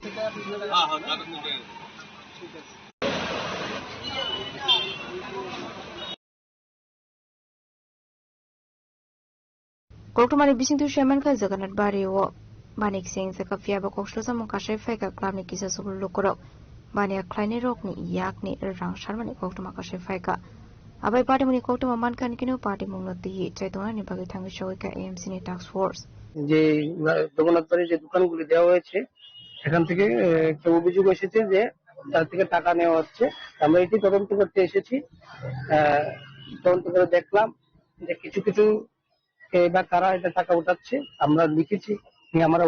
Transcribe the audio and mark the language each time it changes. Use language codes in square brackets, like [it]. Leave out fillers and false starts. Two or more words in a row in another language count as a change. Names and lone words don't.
[trp] Koktomani Bising to Shaman Jognath Bariu Banik Singh Zakha Fiaba Kokshil Shamonkashe Feka, Club ni Kisa Subul Lukorok. Bania kleine rok ni yak ni rang sharmani koktuma kashe faika abai party muni koktuma man kan kinu party mungnati chaitona ni bagi thangi shoika AMC ni [en] task force [bn] যে জগন্নাথবাড়ির যে দোকানগুলি দেওয়া হয়েছে সেখান থেকে একটা অভিযোগ এসেছে যে তার থেকে টাকা নেওয়া হচ্ছে আমরা এটি তদন্ত করতে এসেছি তদন্ত করে দেখলাম যে কিছু কিছু বা কারা এটা টাকা উঠাচ্ছে আমরা লিখেছি আমরা